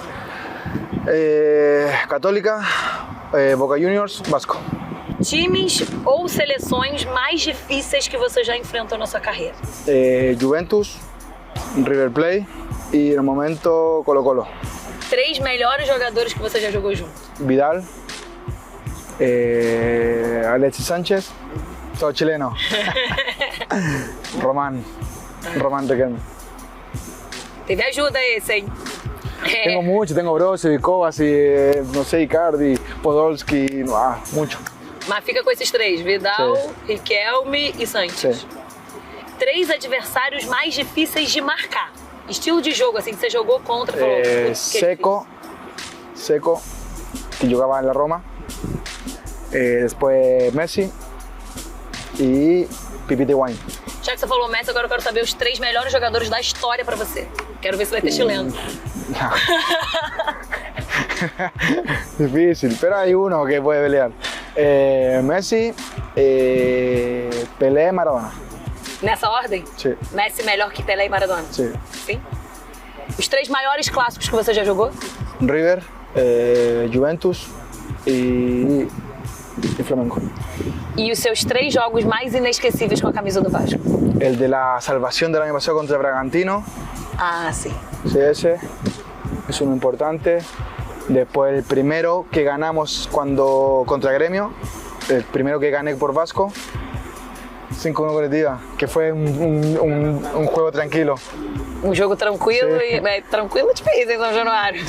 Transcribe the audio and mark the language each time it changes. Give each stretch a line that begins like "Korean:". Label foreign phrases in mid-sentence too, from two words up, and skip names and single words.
Portuguese: Católica, Boca Juniors, Vasco. Times ou seleções mais difíceis que você já enfrentou na sua carreira. Juventus, River Plate e no momento Colo-Colo. 3 melhores jogadores que você já jogou junto.
Spanish: Vidal, Alexis Sánchez, todo chileno. Román Riquelme.
Portuguese: Teve ajuda esse, hein?
Spanish: Tengo mucho, tengo Brozovic, Kovacic, no sé, Icardi, Podolski, mucho.
Portuguese: Mas fica com esses 3, Vidal, Sim. Riquelme e Sánchez. Sim. 3 adversários mais difíceis de marcar. Estilo de jogo, assim, que você jogou contra. Falou,
Spanish: Seco, que jugaba en la Roma. Después Messi y Pipita Higuaín.
Portuguese: Já que você falou Messi, agora eu quero saber os 3 melhores jogadores da história pra você. Quero ver se vai ter chileno.
Spanish: Difícil, pero hay uno que puede pelear. Messi, Pelé, Maradona.
Portuguese: Nessa ordem? Sim. Messi melhor que Pelé e Maradona? Sim. Sim? Os 3 maiores clássicos que você já jogou?
Spanish: River, Juventus y Flamengo.
Portuguese: E os seus 3 jogos mais inesquecíveis com a camisa do Vasco?
Spanish: El de la salvación del año pasado contra Bragantino.
Portuguese: Ah, sim.
Spanish: Sí, ese es uno importante. Después el primero que ganamos contra Gremio, el primero que gané por Vasco, 5-1 coletiva, que fue un juego tranquilo.
Portuguese: Um jogo tranquilo Sim. e... tranquilo é difícil em São Januário.